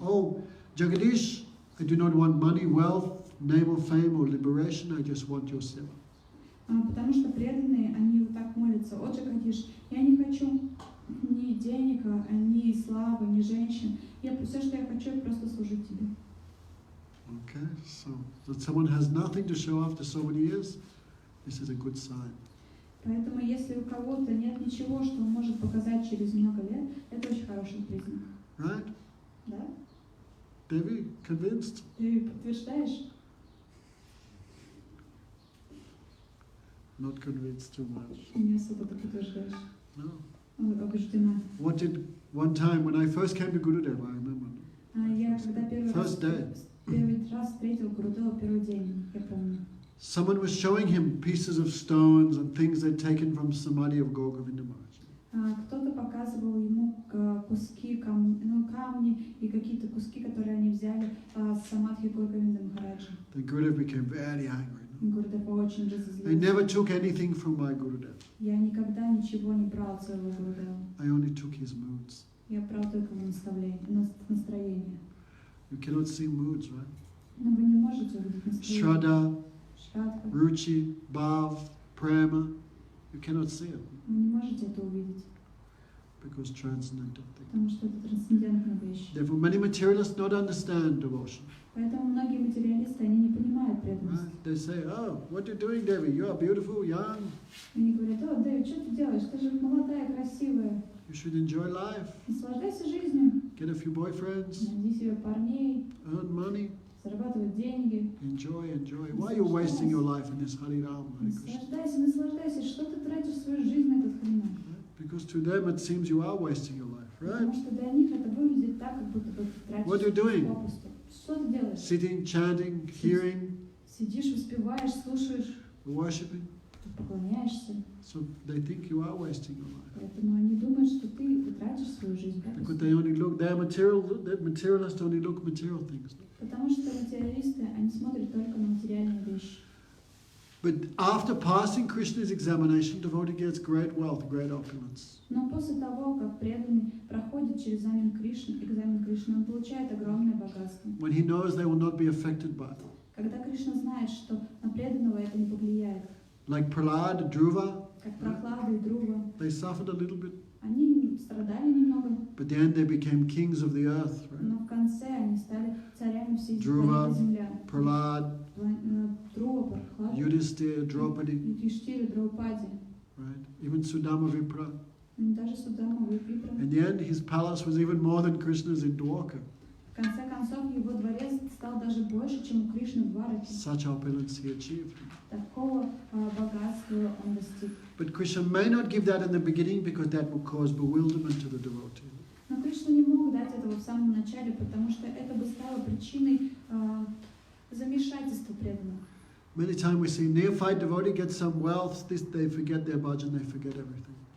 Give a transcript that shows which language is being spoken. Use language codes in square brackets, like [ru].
[en] Oh, Jagadish, I do not want money, wealth, name or fame or liberation, I just want your seva. [ru] Потому что преданные, они вот так молятся, о Джагадиш, я не хочу ни денег, ни славы, ни женщин. Все, что я хочу, это просто служить тебе. [en] Okay, so that someone has nothing to show after so many years, this is a good sign. [ru] Поэтому, если у кого-то нет ничего, что он может показать через много лет, это очень хороший признак. [en] Right? [ru] Да? [en] Devi, convinced? [ru] Ты подтверждаешь? [en] Not convinced too much. [ru] Не особо ты подтверждаешь. [en] No. [ru] Убеждена. [en] What did one time when I first came to Gurudev, I remember. [ru] Я когда первый раз встретил Гурудева, первый день, я помню. [en] Someone was showing him pieces of stones and things they'd taken from Samadhi of Govinda Maharaj. [ru] Кто-то показывал ему куски, камни и какие-то куски, которые они взяли с самадхи Говинда Махараджа. [en] Then Gurudev became very angry. [ru] Гурудев очень [en] I [ru] разозлился. [en] never took anything from my Gurudev. [ru] Я никогда ничего не брал от своего Гурудева. [en] I only took his moods. [ru] Я брал только его настроение. [en] You cannot see moods, right? [ru] Но вы не можете увидеть настроение. [en] Shraddha, [ru] Шрадха. [en] Ruchi, Bhav, Prema. You cannot see it [ru] Вы не можете это увидеть, [en] because transcendental thing. [ru] потому что это трансцендентная вещь. [en] Therefore, many materialists not understand devotion. [ru] Поэтому многие материалисты, они не понимают [en] Right? [ru] преданности. [en] They say, oh, what are you doing, Devi? You are beautiful, young. [ru] Они говорят: о, Дэвид, что ты делаешь? Ты же молодая, красивая. [en] You should enjoy life. [ru] Наслаждайся жизнью. [en] Get a few boyfriends. [ru] Найди себе парней, [en] Earn money. [ru] зарабатывай деньги. [en] Enjoy, enjoy. Why are you wasting your life in this Hari Ram, Hare Krishna? [ru] Наслаждайся, наслаждайся. Что ты тратишь свою жизнь на этот хрена? [en] Right? Because to them it seems you are wasting your life, [ru] Потому [en] right? [ru] что для них это выглядит так, как будто бы ты [en] What are you doing? [ru] тратишь попусту. Что ты делаешь? [en] Sitting, chanting, hearing, [ru] Сидишь, воспеваешь, слушаешь, [en] worshipping. [ru] поклоняешься. [en] So they think you are wasting your life. [ru] Поэтому они думают, что ты тратишь свою жизнь [en] Because [ru] попусту. [en] they only look, they're materialists only look material things. [ru] Потому что материалисты, они смотрят только на материальные вещи. [en] But after passing Krishna's examination, devotee gets great wealth, great opulence. [ru] Но после того, как преданный проходит через экзамен Кришны, он получает огромное богатство. [en] When he knows they will not be affected by it. [ru] Когда Кришна знает, что на преданного это не повлияет, [en] Like Prahlad, Dhruva, [ru] как Прохлада и Друва, [en] they suffered a little bit, [ru] они страдали немного, [en] but then they became kings of the earth. Right? [ru] но в конце они стали царями всей Друва, планеты Земля. [en] Prahlad, [ru] Друва, Прохлада, [en] Yudhisthira, Draupadi, [ru] Юдхиштхира, Драупади, [en] right? Even Sudama Vipra. [ru] даже Судама, Випра. [en] In the end, his palace was even more than Krishna's in Dwarka. [ru] В конце концов, его дворец стал даже больше, чем у Кришны в Двараке. [en] Such opulence he achieved. [ru] Такого богатства он достиг. [en] But Krishna may not give that in the beginning because that will cause bewilderment to the devotee. [ru] Но Кришна не мог дать этого в самом начале, потому что это бы стало причиной замешательства преданных. [en] Many times we see neophyte devotee get some wealth, they forget their bhajan, they forget everything.